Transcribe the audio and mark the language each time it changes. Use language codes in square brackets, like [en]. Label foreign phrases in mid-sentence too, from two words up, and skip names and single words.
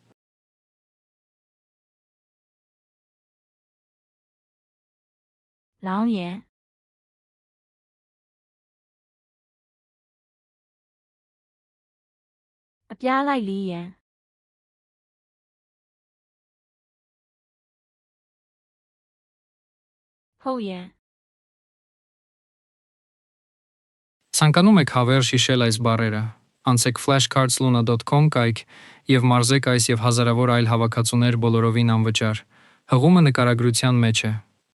[my] လောင်းရန် အပြားလိုက်လှီးရန် ဟုတ်ရန် [hy] Ցանկանում եք հավերժ հիշել այս բառերը, անցեք flashcardsluna.com կայք և մարզեք այս և հազարավոր այլ հավաքածուներ բոլորովին անվճար։ Հղումը նկարագրության մեջ է։